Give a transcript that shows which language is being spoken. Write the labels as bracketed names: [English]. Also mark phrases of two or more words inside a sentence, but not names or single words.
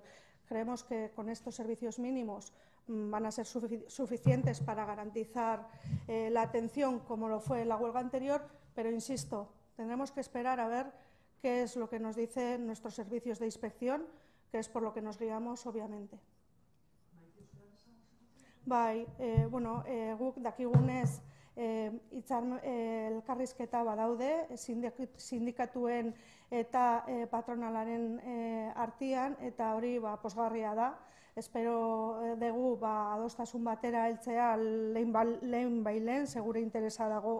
[Spanish] Creemos que con estos servicios mínimos van a ser suficientes para garantizar la atención como lo fue en la huelga anterior, pero insisto, tendremos que esperar a ver qué es lo que nos dicen nuestros servicios de inspección, que es por lo que nos guiamos, obviamente. [Basque] Bai, bueno, guk dakigunez elkarrizketa badaude sindikatuen eta patronalaren artean, eta hori pozgarria da. Espero dugu adostasun batera heltzea lehenbailen, segure interesa dago